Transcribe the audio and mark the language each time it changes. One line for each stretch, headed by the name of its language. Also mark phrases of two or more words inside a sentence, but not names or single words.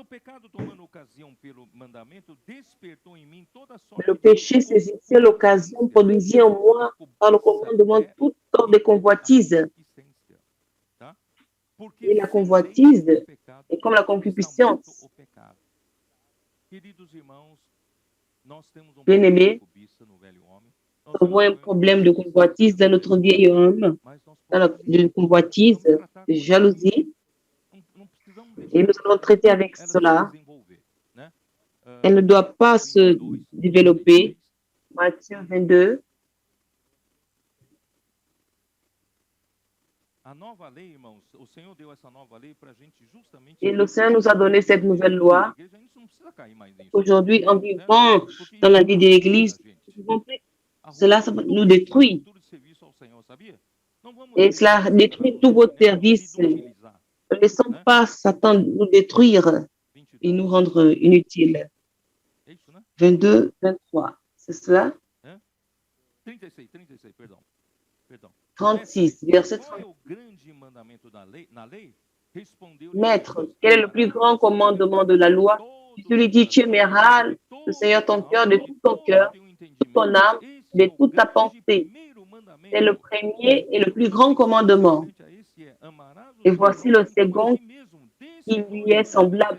French: Le péché saisissait l'occasion, produisit en moi, par le commandement, toute sorte de convoitise. Et la convoitise est comme la concupiscence. Bien-aimés,
Portuguese: nós
French: Nous avons un
Portuguese: vamos
French: problème de convoitise dans notre vieil homme,
Portuguese: mas nós
French: de convoitise,
Portuguese: vamos tratar de com ela mesmo.
French: jalousie,
Portuguese: Não precisamos
French: et
Portuguese: deixar
French: nous allons traiter avec
Portuguese: ela se
French: cela.
Portuguese: desenvolver, né?
French: Elle ne doit pas se 22, développer. Matthieu 22.
Portuguese: A nova lei, irmãos, o Senhor deu essa nova lei para a gente justamente.
French: Et le Seigneur nous a donné cette nouvelle loi.
Portuguese: A gente não precisa cair mais nisso.
French: Aujourd'hui, en
Portuguese: né?
French: vivant
Portuguese: Porque
French: dans la
Portuguese: isso
French: vie de
Portuguese: arruina
French: l'Église,
Portuguese: a gente.
French: nous pouvons plus-
Portuguese: Arruina
French: cela ça
Portuguese: tudo
French: nous
Portuguese: isso,
French: détruit.
Portuguese: tudo de serviço ao Senhor, sabia? Não vamos
French: Et
Portuguese: deixar
French: cela
Portuguese: Satanás
French: détruit
Portuguese: nos
French: tout votre
Portuguese: enganar,
French: service.
Portuguese: nos inutilizar.
French: Ne laissons
Portuguese: né?
French: pas Satan nous détruire et 22, nous rendre inutiles.
Portuguese: é isso, né? 22, 23.
French: C'est cela?
Portuguese: 36, perdão.
French: 36, verset
Portuguese: Qual é
French: 30.
Portuguese: o grande mandamento na lei? Respondeu
French: Maître, quel est le plus grand commandement de la loi? Tu lui dis, tu aimeras le Seigneur ton cœur de tout ton cœur, toute ton âme, de toute ta pensée. C'est le premier et le plus grand commandement. Et voici le second qui lui est semblable.